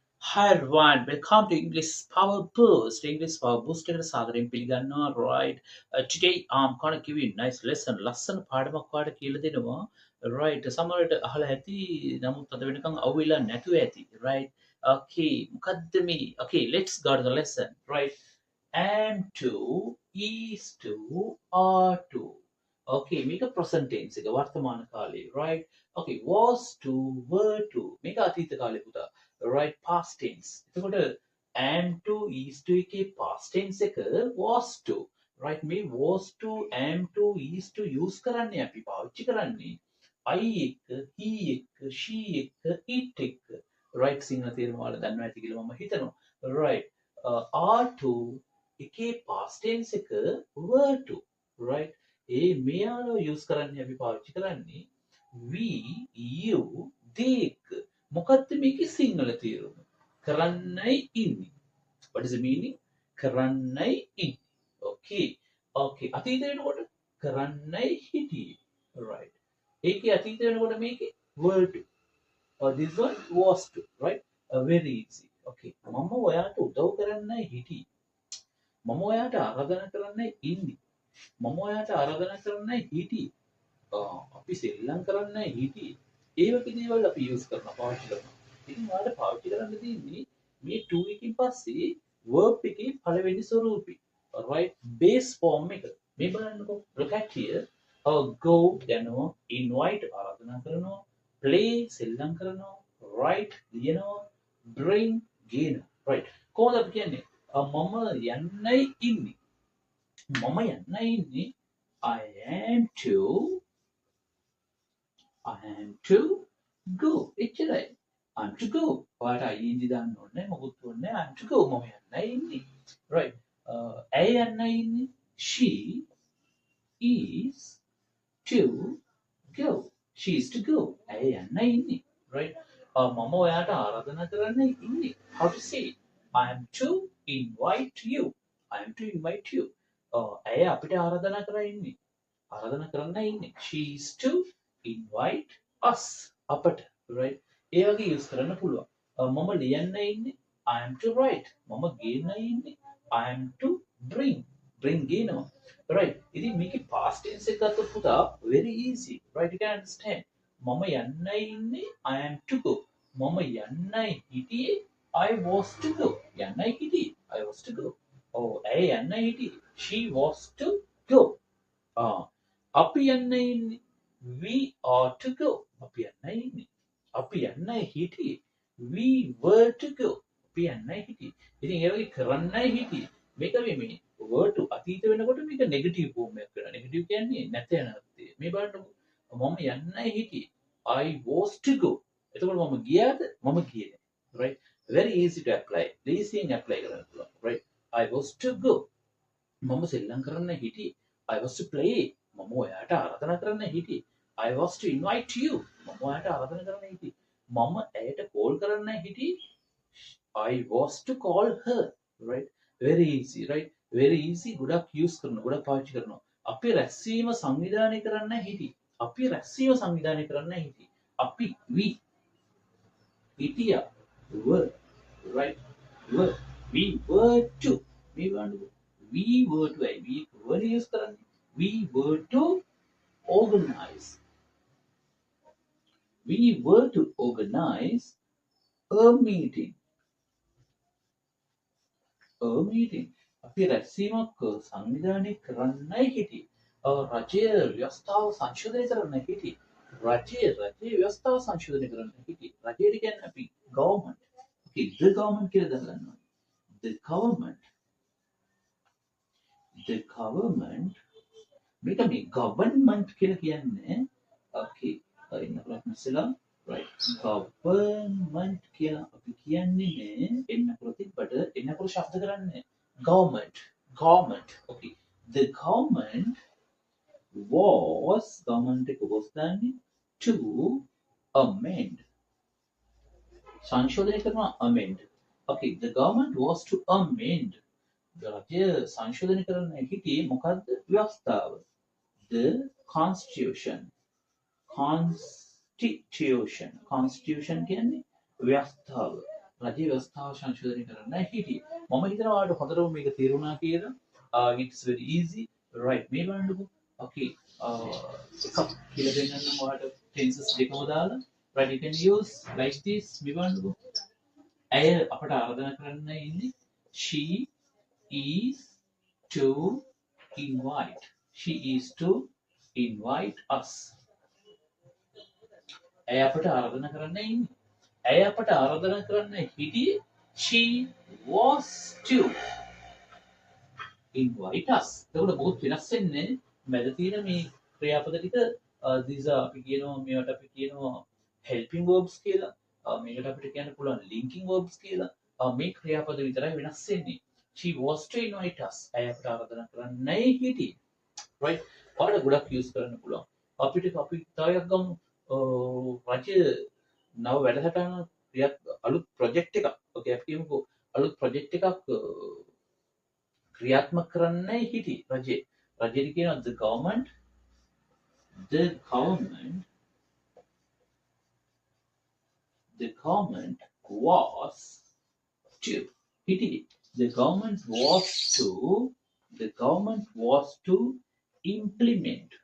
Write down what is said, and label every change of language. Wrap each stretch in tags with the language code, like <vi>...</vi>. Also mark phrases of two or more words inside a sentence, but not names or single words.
<en>Hi everyone, welcome to English Power Boost.</en> <si>English Power Boost එකට සාදරයෙන් පිළිගන්නවා.</si> <en>Right. Today I'm gonna give you a nice lesson. ලස්සන පාඩමක් ඔයාලට කියලා දෙනවා. Right. සමහරවිට අහලා ඇති. නමුත් අද වෙනකන් අහුවෙලා නැතුව ඇති. Right. Okay. මොකද්ද මේ? Okay, let's go to the lesson. Right. Am to, is to, are to.</en> <si>Okay, මේක</si> <en>present tense</en> <si>එක වර්තමාන කාලේ.</si> <en>Right. Okay, was to, were to.</en> <si>මේක අතීත කාලේ පුතා.</si> <en>right past tense එතකොට am to is to එකේ past tense එක was to right මේ was to am to is to</en> <si>use කරන්නේ අපි පාවිච්චි කරන්නේ I එක්ක he එක්ක she එක්ක it එක්ක right සිංහල තේරුම වල දන්නවා ඇති කියලා මම හිතනවා</si> <en>right are to</en> <si>එකේ</si> <en>past tense</en> <si>එක</si> <en>were to right</en> <si>ඒ මෙයාලා use කරන්නේ අපි පාවිච්චි කරන්නේ</si> <en>we you they</en> <si>එක්ක මොකක්ද මේකේ සිංහල තේරුම? කරන්නයි ඉන්නේ.</si> <en>What is the meaning?</en> <si>කරන්නයි ඉන්නේ. Okay. Okay. අතීත වෙනකොට කරන්නයි හිටියේ. Right. ඒකේ අතීත වෙනකොට මේකේ</si> <en>were to. This one was to. Right. Very easy.</en> <si>Okay. මම ඔයාට උදව් කරන්නයි හිටියේ. මම ඔයාට ආරාධනා කරන්නයි ඉන්නේ. මම ඔයාට ආරාධනා කරන්නයි හිටියේ. අපි සෙල්ලම් කරන්නයි හිටියේ. ඒ වගේ දේවල් අපි යූස් කරනවා පාවිච්චි කරනවා. ඉතින් ඔයාලට පාවිච්චි කරන්න තියෙන්නේ මේ to එකකින් පස්සේ verb එකේ පළවෙනි ස්වරූපي.</si> <en>right base form</en> <si>එක. මේ බලන්නකෝ.</si> <en>look at here.</en> <si>go යනවා invite ආරාධනා කරනවා play සෙල්ලම් කරනවා write ලියනවා bring ගේනවා. right කොහොමද අපි කියන්නේ? මම යන්නයි ඉන්නේ. මම යන්නයි ඉන්නේ.</si> <en>I am to go. එච්චරයි. I'm to go.</en> <si>ඔයාලට ing දාන්න ඕනේ මොකුත් ඕනේ</si> <en>I'm to go.</en> <si>මම යන්නයි ඉන්නේ. right. ඇය යන්නයි ඉන්නේ.</si> <en>She is to go. She is to go.</en> <si>ඇය යන්නයි ඉන්නේ. right. මම ඔයාට ආරාධනා කරන්නයි ඉන්නේ.</si> <en>How to say it? I am to invite you. I am to invite you.</en> <si>ඇය අපිට ආරාධනා කරලා ඉන්නේ. ආරාධනා කරන්නයි ඉන්නේ.</si> <en>She is to invite us අපට right</en> <si>ඒ වගේ</si> <en>use</en> <si>කරන්න පුළුවන් මම ලියන්න ඉන්නේ</si> <en>I am to write</en> <si>මම ගේන්න ඉන්නේ</si> <en>I am to bring ගේනවා right</en> <si>ඉතින් මේකේ</si> <en>past tense</en> <si>එක ගත්තොත් පුතා</si> <en>very easy right you can understand</en> <si>මම යන්න ඉන්නේ</si> <en>I am to go</en> <si>මම යන්නයි හිටියේ</si> <en>I was to go</en> <si>යන්නයි හිටියේ</si> <en>I was to go</en> <si>ඇය යන්නයි හිටියේ</si> <en>she was to go</en> <si>අපි යන්න ඉන්නේ</si> <en>we are to go.</en> <si>අපි යන්නයි ඉන්නේ. අපි යන්නයි හිටියේ.</si> <en>We were to go.</en> <si>අපි යන්නයි හිටියේ. ඉතින් ඒ වගේ කරන්නයි හිටියේ. මේක මේ</si> <en>were to</en> <si>අතීත වෙනකොට මේක</si> <en>negative form</en> <si>එකක් වෙනවා. නෙගටිව් කියන්නේ නැත යන අර්ථය. මේ බලන්නකො. මම යන්නයි හිටියේ.</si> <en>I was to go.</en> <si>එතකොට මම ගියාද? මම ගියේ නෑ.</si> <en>right? Very easy to apply.</en> <si>Easyයෙන් apply කරන්න පුළුවන්.</si> <en>right? I was to go.</en> <si>මම සෙල්ලම් කරන්න හිටියේ.</si> <en>I was to play.</en> <si>මම ඔයාට ආරාධනා කරන්න හිටියේ.</si> <en>I was to invite you.</en> <si>මම ඔයාට ආරාධනා කරන්න හිටියේ. මම ඇයට කෝල් කරන්න හිටියේ.</si> <en>I was to call her. right? Very easy, right? Very easy.</en> <si>ගොඩක් use කරනවා. ගොඩක් පාවිච්චි කරනවා. අපි රැස්වීම සංවිධානය කරන්න හිටියේ. අපි රැස්වීම සංවිධානය කරන්න හිටියේ. අපි we හිටියා.</si> <en>were right? were we were to මේ වань we were to we were use කරන්නේ. We were to organize. We were to organize a meeting. A meeting.</en> <si>අපි රැස්වීමක් සංවිධානය කරන්නයි හිටියේ. රජය ව්‍යවස්ථාව සංශෝධනය කරන්න හිටියේ. රජයේ ව්‍යවස්ථාව සංශෝධනය කරන්න හිටියේ. රජයට කියන්නේ අපි government.</si> <en>Okay, the government</en> <si>කියලා දාගන්නවා.</si> <en>The government</en> <si>මේක මේ government කියලා කියන්නේ okay ඉන්න ප්‍රශ්නසලා right government කියලා අපි කියන්නේ නේ එන්නකොට තිබ්බට එන්නකොට ශබ්ද කරන්නේ</si> <en>government okay the government</en> <si>එක was දන්නේ</si> <en>to amend</en> <si>සංශෝධනය කරනවා amend</si> <en>okay the government was to amend</en> <si>රජය සංශෝධනය කරන්න හිටියේ මොකද්ද ව්‍යවස්ථාව</si> <en>the constitution</en> <si>කියන්නේ ව්‍යවස්ථාව රජයේ ව්‍යවස්ථාව සංශෝධනය කරන්න හිටියේ. මම හිතනවා ඔයාලට හොඳටම මේක තේරුණා කියලා.</si> <en>It's very easy. Right.</en> <si>මේ බලන්නකෝ. Okay. එකක් කියලා දෙන්නම් ඔයාලට tenses දෙකම දාලා.</si> <en>Right. You can use like this.</en> <si>මේ බලන්නකෝ. ඇය අපට ආරාධනා කරන්න ඉන්නේ.</si> <en>She is to invite. She is to invite us.</en> <si>ඇය අපට ආරාධනා කරන්න ඉන්නේ. ඇය අපට ආරාධනා කරන්න හිටියේ.</si> <en>She was to invite us.</en> <si>එතකොට බොහොත් වෙනස් වෙන්නේ මැද තියෙන මේ ක්‍රියාපද ටික.</si> <en>these are</en> <si>අපි කියනවා මේවට අපි කියනවා</si> <en>helping verbs</en> <si>කියලා. මේකට අපිට කියන්න පුළුවන්</si> <en>linking verbs</en> <si>කියලා. මේ ක්‍රියාපද විතරයි වෙනස් වෙන්නේ.</si> <en>She was to invite us.</en> <si>ඇය අපට ආරාධනා කරන්නයි හිටියේ. right. ඔයාලට ගොඩක් use කරන්න පුළුවන්. අපි තව එකක් ගමු. රජය නව වැඩසටහන අලුත් ප්‍රොජෙක්ට් එකක්. ඔකේ අපි කියමුකෝ අලුත් ප්‍රොජෙක්ට් එකක් ක්‍රියාත්මක කරන්නයි හිටියේ රජය. රජයට කියනවා</si> <en>the government was to හිටියේ. the government was to implement.</en>